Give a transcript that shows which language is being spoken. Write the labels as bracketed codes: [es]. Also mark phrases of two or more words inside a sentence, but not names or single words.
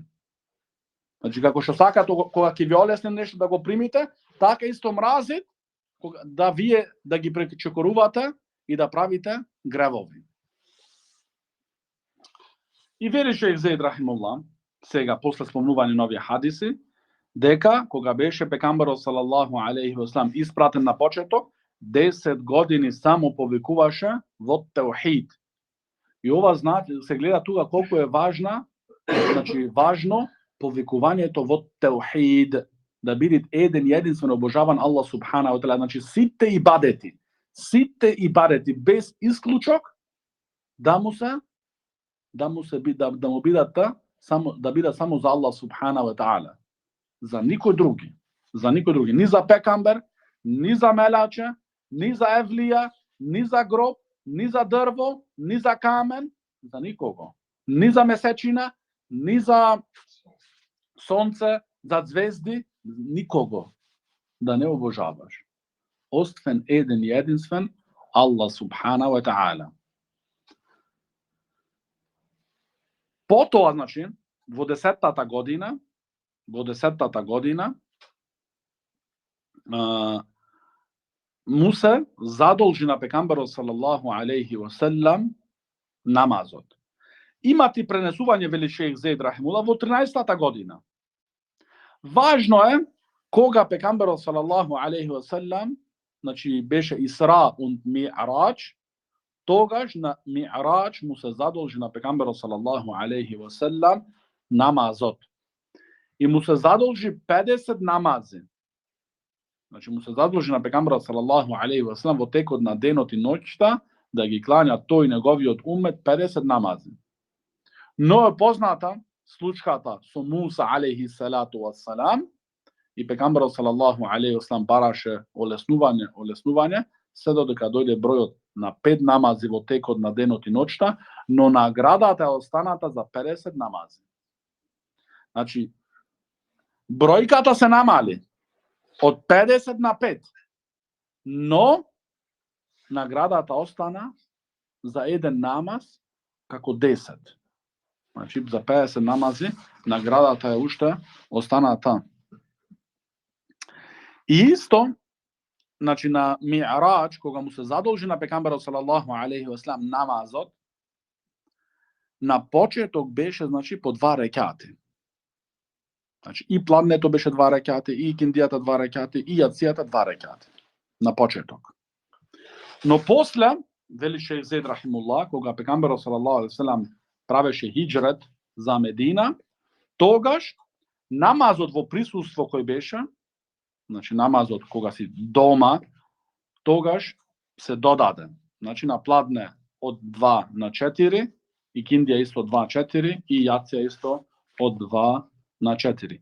[mk] Значи како што сакате кога ќе ви олесне нешто да го примите, така исто мразит да вие да ги пречекорувате и да правите гревови. И вели шејх Зейд рахимуллах, сега после спомнување на овие хадиси, дека кога беше пекамберот [ar] صلى الله عليه وسلم [mk] испратен на почеток, 10 години само повикуваше во теухид. И ова значи се гледа тука колку е важна, значи важно повикувањето во теухид, да биде еден и единствено обожаван Аллах [ar] سبحانه وتعالى, [mk] значи сите ибадети без исклучок да му бидат само за Аллах [ar] سبحانه وتعالى. [mk] За никој други, ни за пекамбер, ни за мелаче, ни за евлија, ни за гроб, ни за дрво, ни за камен, за никого. Ни за месечина, ни за сонце, за звезди, никого да не обожаваш. Освен еден и единствен Аллах [ar] سبحانه وتعالى. [mk] Потоа, значи, во 10-тата година му се задолжи на пекамберот [ar] صلى الله عليه وسلم [mk] намазот. Имати пренесување, вели шејх Зейд рахимуллах, во 13-тата година. Важно е кога пекамберот [ar] صلى الله عليه وسلم, [mk] значи беше Исра und Ми'раџ, тогаш на Ми'раџ му се задолжи на пекамберот [ar] صلى الله عليه وسلم [mk] намазот. И му се задолжи 50 намази. Значи му се задолжи на пекамберот [ar] صلى الله عليه وسلم [mk] во текот на денот и ноќта да ги клања тој неговиот умет 50 намази. Но е позната случката со Муса [ar] عليه الصلاة والسلام [mk] и пекамберот [ar] صلى الله عليه وسلم [mk] бараше олеснување, се додека дојде бројот на 5 намази во текот на денот и ноќта, но наградата е останата за 50 намази. Значи, бројката се намали од 50 на 5, но наградата остана за еден намаз како 10. Значи, за 50 намази наградата е уште останата. И исто, значи на Ми'раџ, кога му се задолжи на пекамберот [ar] صلى الله عليه وسلم [mk] намазот, на почеток беше, значи, по 2 рекати. Значи, и пладнето беше 2 рекати, и киндијата 2 рекати, и јацијата 2 рекати. На почеток. Но после, вели шејх Зейд рахимуллах, кога пекамберот [ar] صلى الله عليه وسلم [mk] правеше хиџрет за Медина, тогаш намазот во присуство кој беше, значи намазот кога си дома, тогаш се додаде. Значи на пладне од 2 на 4, и киндија исто 2-4, и јација исто од 2 на 4.